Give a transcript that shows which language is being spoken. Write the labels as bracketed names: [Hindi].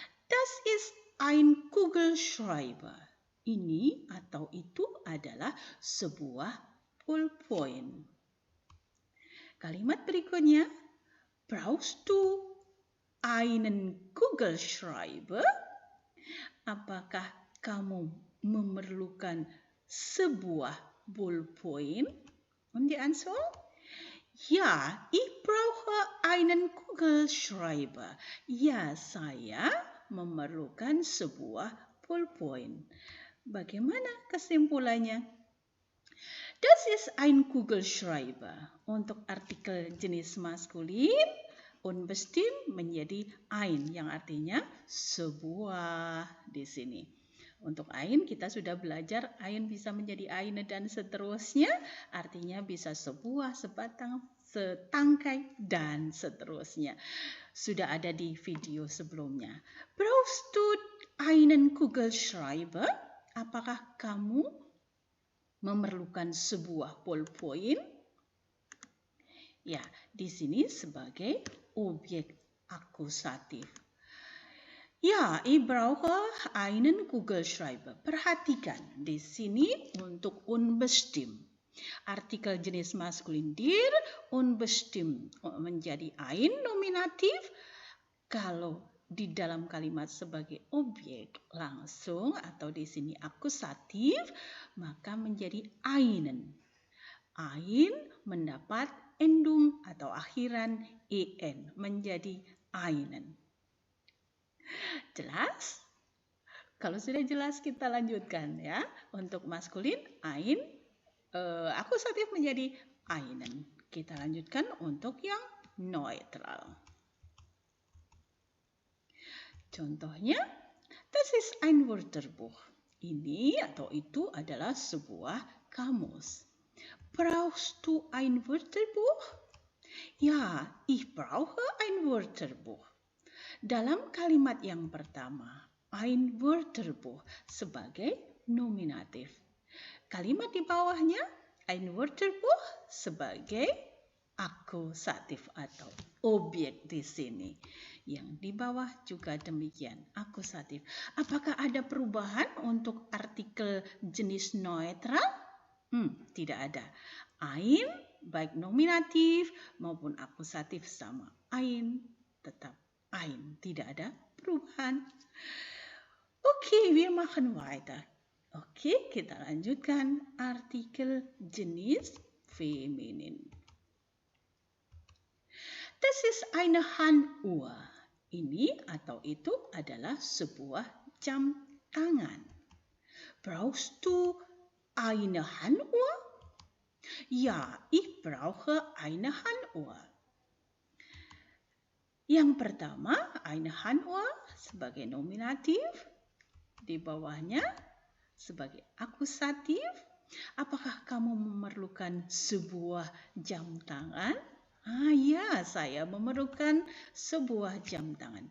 [German] Das ist ein Kugelschreiber. [Indonesian] Ini atau itu adalah sebuah pulpoin. Kalimat berikutnya. [German] Brauchst du einen Kugelschreiber? [Indonesian] Apakah kamu memerlukan sebuah ballpoint? [German] Und die Antwort? Ja, ich brauche einen Kugelschreiber. [Indonesian] Ya, saya memerlukan sebuah ballpoint. Bagaimana kesimpulannya? Das ist ein Kugelschreiber. Untuk artikel jenis maskulin, unbestimmt menjadi ein, yang artinya sebuah di sini. Untuk ein kita sudah belajar, ein bisa menjadi eine dan seterusnya, artinya bisa sebuah, sebatang, setangkai, dan seterusnya. Sudah ada di video sebelumnya. [German] Brauchst du einen Kugelschreiber? [Indonesian] Apakah kamu memerlukan sebuah ballpoint? Ya, di sini sebagai objek akusatif. [German] Ya, ich brauche einen Kugelschreiber. [Indonesian] Perhatikan di sini untuk unbestimmt. Artikel jenis maskulin dir, unbestimmt menjadi ein nominatif. Kalau di dalam kalimat sebagai objek langsung atau di sini akusatif, maka menjadi einen. Ein mendapat endung atau akhiran en menjadi einen. Jelas? Kalau sudah jelas kita lanjutkan ya. Untuk maskulin ein, akusatif menjadi einen. Kita lanjutkan untuk yang neutral. [German] Contohnya, das ist ein Wörterbuch. [Indonesian] Ini atau itu adalah sebuah kamus. [German] Brauchst du ein Wörterbuch? Ja, ich brauche ein Wörterbuch. [Indonesian] Dalam kalimat yang pertama, ein Wörterbuch sebagai nominatif. Kalimat di bawahnya, ein Wörterbuch sebagai akusatif atau objek di sini. Yang di bawah juga demikian, akusatif. Apakah ada perubahan untuk artikel jenis netral? Tidak ada. Ein, baik nominatif maupun akusatif sama. Ein, tetap ein. Tidak ada perubahan. Oke, [German] wir machen weiter. [Indonesian] Oke, kita lanjutkan artikel jenis feminin. [German] Das ist eine Handuhr. [Indonesian] Ini atau itu adalah sebuah jam tangan. [German] Brauchst du eine Handuhr? Ja, ich brauche eine Handuhr. [Indonesian] Yang pertama, eine Handuhr sebagai nominatif. Di bawahnya sebagai akusatif. Apakah kamu memerlukan sebuah jam tangan? Ya, saya memerlukan sebuah jam tangan.